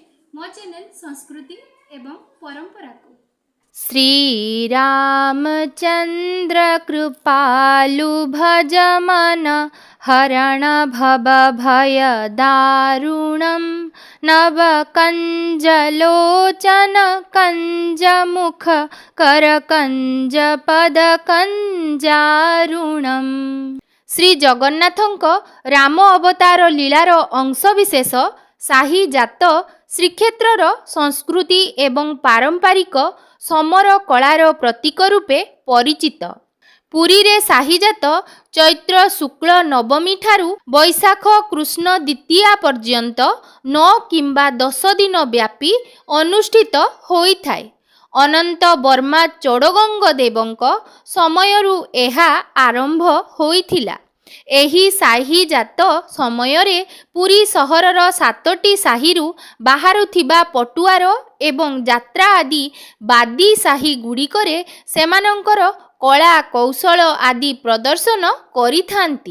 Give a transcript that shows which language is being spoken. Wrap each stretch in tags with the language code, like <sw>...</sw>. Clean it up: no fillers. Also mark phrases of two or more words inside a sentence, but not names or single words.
<or>ମୋ ଚ୍ୟାନେଲ ସଂସ୍କୃତି ଏବଂ ପରମ୍ପରା କୁ।</or> <sa>श्री रामचंद्र कृपालु भज मन हरण भव भय दारुणं नव कंज लोचन कंज मुख कर कंज पद कंजारुणम।</sa> <or>ଶ୍ରୀ ଜଗନ୍ନାଥଙ୍କ ରାମ ଅବତାର ଲୀଳାର ଅଂଶବିଶେଷ ସାହି ଯାତ ଶ୍ରୀକ୍ଷେତ୍ରର ସଂସ୍କୃତି ଏବଂ ପାରମ୍ପରିକ ସମର କଳାର ପ୍ରତୀକ ରୂପେ ପରିଚିତ। ପୁରୀ ରେ ସାହିଯାତ ଚୈତ୍ର ଶୁକ୍ଳ ନବମୀ ଠାରୁ ବୈଶାଖ କୃଷ୍ଣ ଦ୍ୱିତୀୟା ପର୍ଯ୍ୟନ୍ତ 9 କିମ୍ବା 10 ଦିନ ବ୍ୟାପୀ ଅନୁଷ୍ଠିତ ହୋଇଥାଏ। ଅନନ୍ତ ବର୍ମା ଚୋଡଗଙ୍ଗ ଦେବଙ୍କ ସମୟରୁ ଏହା ଆରମ୍ଭ ହୋଇଥିଲା। ଏହି ସାହି ଯାତ ସମୟରେ ପୁରୀ ସହରର 7ଟି ସାହିରୁ ବାହାରୁଥିବା ପଟୁଆର ଏବଂ ଯାତ୍ରା ଆଦି ବାଦୀ ସାହି ଗୁଡ଼ିକରେ ସେମାନଙ୍କର କଳା କୌଶଳ ଆଦି ପ୍ରଦର୍ଶନ କରିଥାନ୍ତି।</or>